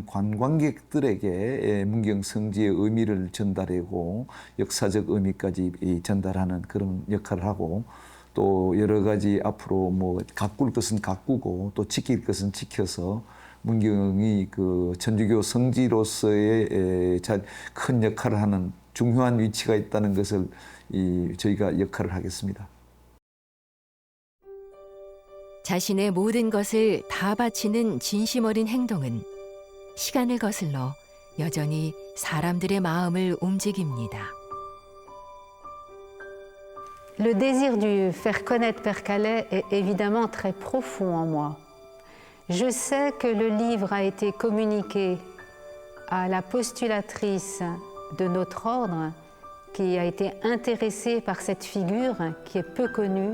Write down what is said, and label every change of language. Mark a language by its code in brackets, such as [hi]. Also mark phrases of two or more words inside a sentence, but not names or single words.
[ko] 관광객들에게 문경 성지의 의미를 전달하고 역사적 의미까지 전달하는 그런 역할을 하고 또 여러 가지 앞으로 뭐 가꿀 것은 가꾸고 또 지킬 것은 지켜서 문경이 그 천주교 성지로서의 큰 역할을 하는 중요한 위치가 있다는 것을 저희가 역할을 하겠습니다. 자신의 모든 것을 다 바치는 진심 어린 행동은 시간을 거슬러 여전히 사람들의 마음을 움직입니다. [fr] Le désir de faire connaître Père Calais est évidemment très profond en moi. Je sais que le livre a été communiqué à la postulatrice de notre ordre qui a été intéressée par cette figure qui est peu connue.